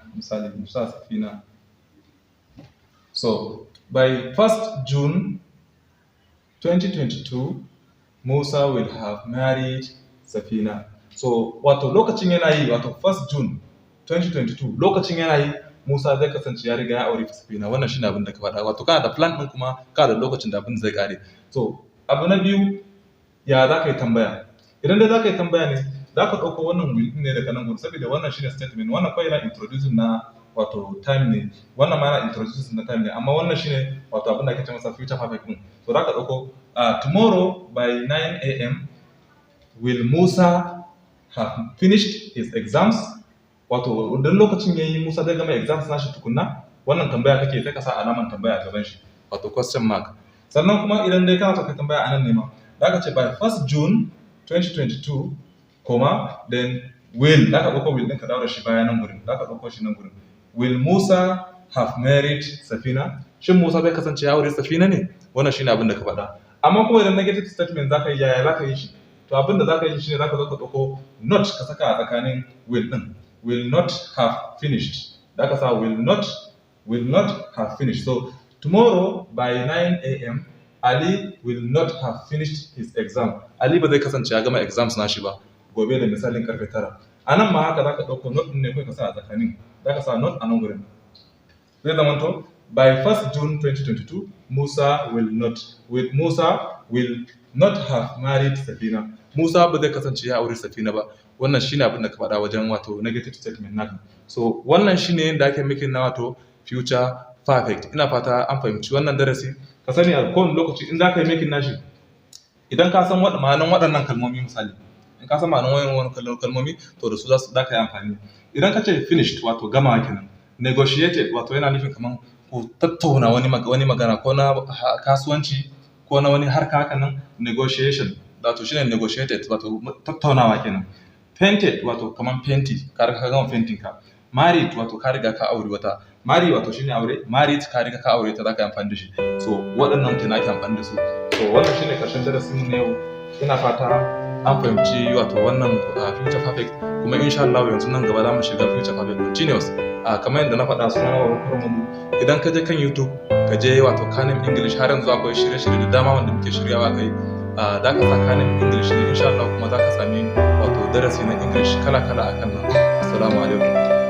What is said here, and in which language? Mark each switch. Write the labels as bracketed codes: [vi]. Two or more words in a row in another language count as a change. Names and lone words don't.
[ha] Misali Musa Safina. [en] So by 1st June 2022, Musa will have married Safina. [ha] So lokacin yana yi, 1st June 2022, lokacin yana yi, Musa zai kasance ya riga ya aure Safina. Wannan shine abin da ka faɗa. Kana da plan ɗin, kuma kana da lokacin da abin zai ƙare. So abu na biyu, ya za ka yi tambaya? Idan dai za ka yi tambaya ne, za ka ɗauko wannan will ne daga nan gudu, saboda wannan shine statement. Wannan kawai yana introducing na time ne, wannan ma yana introducing na time ne, amma wannan shine abin da ake ce masa [en] future perfect [ha] ɗin. So za ka ɗauko [en] tomorrow by 9 a.m. will Musa have finished his exams. [ha] Idan lokacin yayi, Musa zai gama exams nashi tukunna. Wannan tambaya kake, sai ka sa alaman tambaya a gaban shi, [en] question mark. [ha] Sannan kuma idan dai kana so ka tambaya anan ne ma, za ka ce [en] by 1st June 2022, then will, [ha] za ka ɗauko will ɗin ka daura shi baya nan gurin, za ka ɗauko shi nan gurin. [en] Will Musa have married Safina? [ha] Shin Musa zai kasance ya aure Safina ne? Wannan shine abin da ka faɗa. Amma kuma idan [en] negative statement [ha] za ka yi, yaya za ka yi shi? To abin da za ka yi shi ne, za ka zo ka ɗauko not ka saka a tsakanin will ɗin. [en] Will not have finished. [ha] Da ka sa [en] will not will not have finished. So tomorrow by 9 a.m. Ali will not have finished his exam. [ha] Ali ba zai kasance ya gama exams nashi ba gobe da misalin karfe 9. A nan ma haka za ka ɗauko not ɗin ne kai ka sa a tsakanin. Za ka sa not a nan gurin. Zai zamanto [en] by 1st June 2022, Musa will not have married Safina. [ha] Musa ba zai kasance ya aure Safina ba. Wannan shine abin da ka faɗa wajen wato [en] negative statement [ha] naka. So wannan shine yadda ake making na wato [en] future perfect. [ha] Ina fata an fahimci wannan darasi. Ka sani a kowane lokaci in za ka yi making nashi, idan ka san ma'anan waɗannan kalmomi misali, in ka san ma'anan waɗannan kalmomi to da su za ka yi amfani. Idan ka ce finished wato gama kenan, negotiated wato yana nufin kaman ko tattauna wani magana ko na kasuwanci ko na wani harka haka nan, negotiation wato shine negotiated wato tattaunawa kenan. Painted wato kaman fenti, ka riga ka gama fentin ka. Married wato ka riga ka aure wata. Marry wato shine aure, married ka riga ka aure ta, za ka yi amfani da shi. So waɗannan kenan ake amfani da su. So wannan shine ƙarshen darasin mu na yau. Ina fata an fahimci wato wannan [en] future perfect, [ha] kuma [ar] insha Allah [ha] yanzu nan gaba za mu shiga [en] future perfect continuous. [ha] Kamar yadda na faɗa suna na Muhammadu. Idan ka je kan YouTube ka je wato Kanem English, har yanzu akwai shirye-shirye da dama wanda muke shiryawa kai. Da ka sa Kanem English ne [ar] insha Allah [ha] kuma za ka sami wato darasi na English kala-kala akan nan. [ar] Assalamu alaikum.